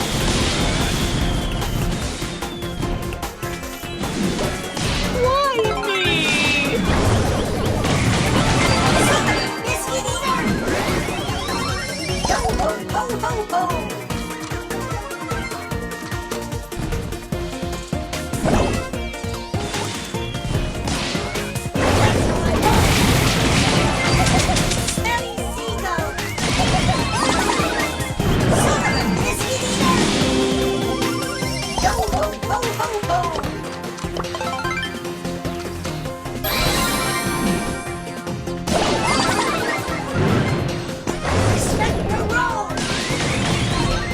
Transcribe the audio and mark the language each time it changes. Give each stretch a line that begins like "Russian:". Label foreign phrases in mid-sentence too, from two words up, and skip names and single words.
English: Biscuit eater. Yo ho ho ho ho. Smelly seagull. Biscuit eater. Yo ho ho ho ho. Respect the roll.